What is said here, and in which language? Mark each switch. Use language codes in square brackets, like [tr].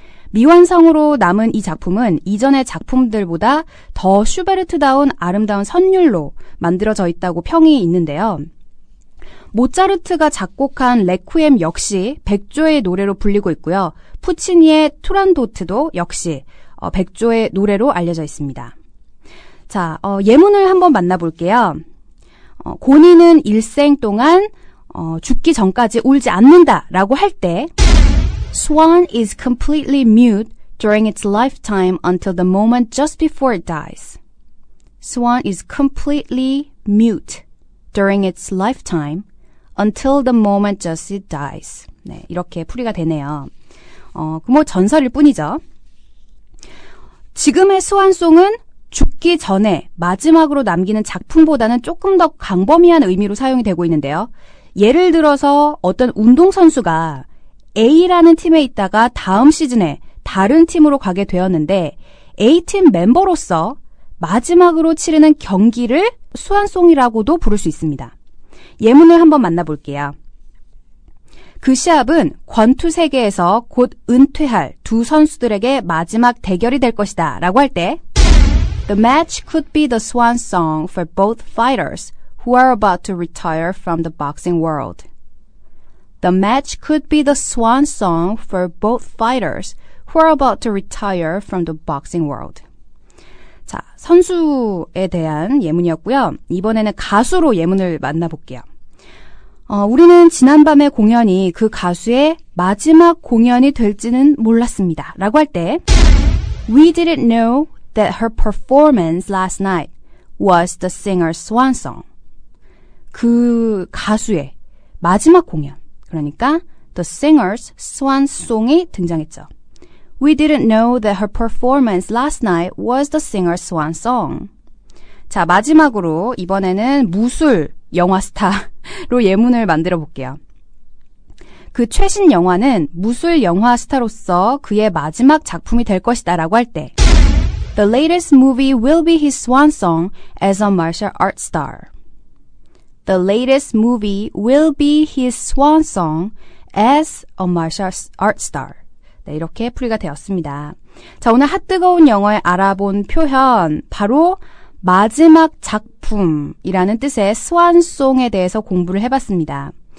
[ko] 미완성으로 남은 이 작품은 이전의 작품들보다 더 슈베르트다운 아름다운 선율로 만들어져 있다고 평이 있는데요. 모차르트가 작곡한 레퀴엠 역시 백조의 노래로 불리고 있고요. 푸치니의 투란도트도 역시 백조의 노래로 알려져 있습니다. 자, 예문을 한번 만나볼게요. 고니는 일생 동안 죽기 전까지 울지 않는다라고 할 때 [en] Swan is completely mute during its lifetime until the moment just before it dies. Swan is completely mute during its lifetime until the moment just it dies. [ko] 네, 이렇게 풀이가 되네요. 전설일 뿐이죠. 지금의 스완송은 죽기 전에 마지막으로 남기는 작품보다는 조금 더 광범위한 의미로 사용이 되고 있는데요. 예를 들어서 어떤 운동선수가 A라는 팀에 있다가 다음 시즌에 다른 팀으로 가게 되었는데 A팀 멤버로서 마지막으로 치르는 경기를 스완송이라고도 부를 수 있습니다. 예문을 한번 만나볼게요. 그 시합은 권투 세계에서 곧 은퇴할 두 선수들에게 마지막 대결이 될 것이다 라고 할 때 [en] The match could be the swan song for both fighters who are about to retire from the boxing world. The match could be the swan song for both fighters who are about to retire from the boxing world. [ko] 자, 선수에 대한 예문이었고요. 이번에는 가수로 예문을 만나볼게요. 우리는 지난밤의 공연이 그 가수의 마지막 공연이 될지는 몰랐습니다. 라고 할 때 [en] We didn't know that her performance last night was the singer's swan song. [ko] 그 가수의 마지막 공연, 그러니까 [en] the singer's swan song [ko] 이 등장했죠. [en] We didn't know that her performance last night was the singer's swan song. [ko] 자, 마지막으로 이번에는 무술 영화 스타로 예문을 만들어 볼게요. 그 최신 영화는 무술 영화 스타로서 그의 마지막 작품이 될 것이다 라고 할 때 [en] The latest movie will be his swan song as a martial arts star. The latest movie will be his swan song as a martial arts star. [ko] 네, 이렇게 풀이가 되었습니다. 자, 오늘 핫뜨거운 영어에 알아본 표현 바로 마지막 작품이라는 뜻의 스완송에 대해서 공부를 해봤습니다.